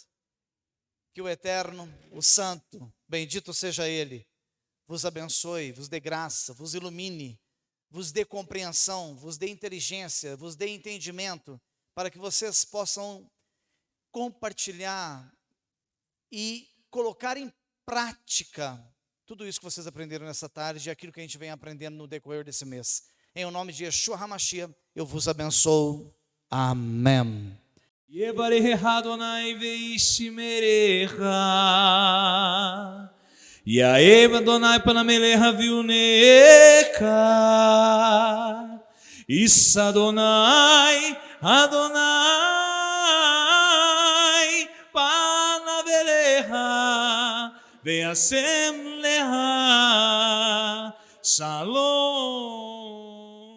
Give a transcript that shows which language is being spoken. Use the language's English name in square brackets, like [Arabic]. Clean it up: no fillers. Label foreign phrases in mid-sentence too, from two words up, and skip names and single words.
[Portuguese] Que o Eterno, o Santo, bendito seja Ele, vos abençoe, vos dê graça, vos ilumine, vos dê compreensão, vos dê inteligência, vos dê entendimento, para que vocês possam compartilhar e colocar em prática tudo isso que vocês aprenderam nessa tarde e aquilo que a gente vem aprendendo no decorrer desse mês. Em o nome de Yeshua HaMashiach, eu vos abençoo. Amém. [Hebrew] יברך אדוני וישמרך, יאהב אדוני פניו אליך ויונק, יישא אדוני פניו אליך וישם לך שלום.